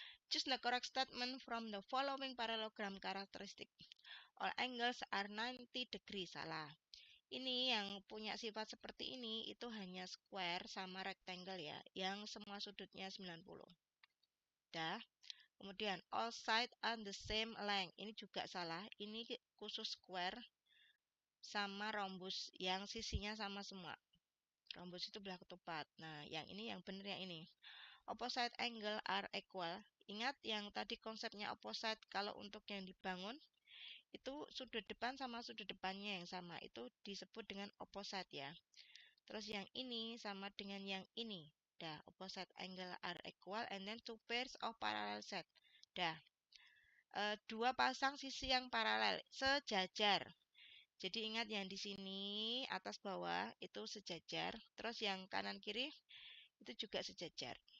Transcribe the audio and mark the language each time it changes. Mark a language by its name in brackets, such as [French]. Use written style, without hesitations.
[English] Choose the correct statement from the following parallelogram characteristic. All angles are 90 degree. Salah. [Indonesian] Ini yang punya sifat seperti ini itu hanya square sama rectangle ya, yang semua sudutnya 90. Dah. [English] Kemudian all side on the same length. [Indonesian] Ini juga salah. Ini khusus square sama rhombus yang sisinya sama semua. Rhombus itu belah ketupat. Nah, yang ini yang benar yang ini. [English] Opposite angle are equal. [Indonesian] Ingat yang tadi konsepnya opposite kalau untuk yang dibangun itu sudut depan sama sudut depannya yang sama. Itu disebut dengan opposite ya. Terus yang ini sama dengan yang ini. [English] Dah, opposite angle are equal and then two pairs of parallel set. Dah. [Indonesian] Dua pasang sisi yang paralel sejajar. Jadi ingat yang di sini atas bawah itu sejajar. Terus yang kanan kiri itu juga sejajar.